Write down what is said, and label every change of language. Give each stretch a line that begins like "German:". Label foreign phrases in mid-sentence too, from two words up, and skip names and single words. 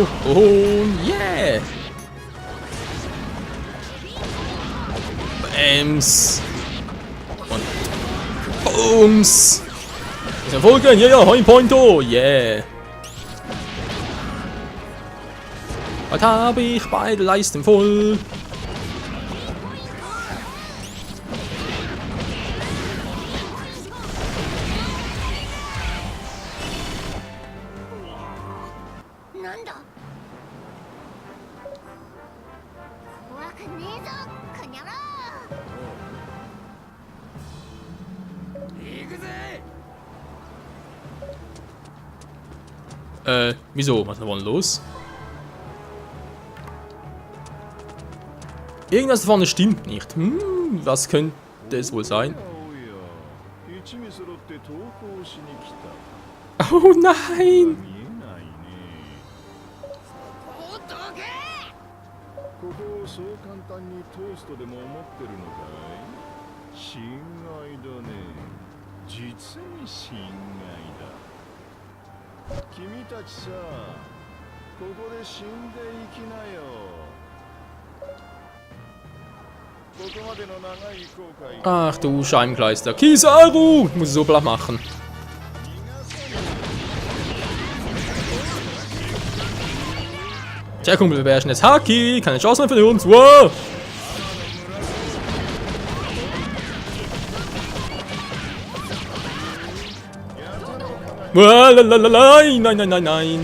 German: Yeah! Bams! Und Booms! Das ist folgen, ja, Pointer, yeah! Heute habe ich beide Leisten voll.
Japanese: なんだ怖くねえぞこにゃろ行くぜ
German: Wieso? Was ist denn los? Irgendwas da vorne stimmt nicht. Was könnte es wohl sein? Oh nein!
Japanese: ここをそう簡単にトーストでも思ってるのかい？心外だね。実に心外だ。君たちさ、ここで死んでいきなよ。ここまでの長い後悔。
German: Ach du Scheibenkleister. Kizaru! Ich muss es so flach machen. Tja, Kumpel, wir beherrschen jetzt Haki. Keine Chance mehr für uns. Wow! Nein, nein, nein, nein.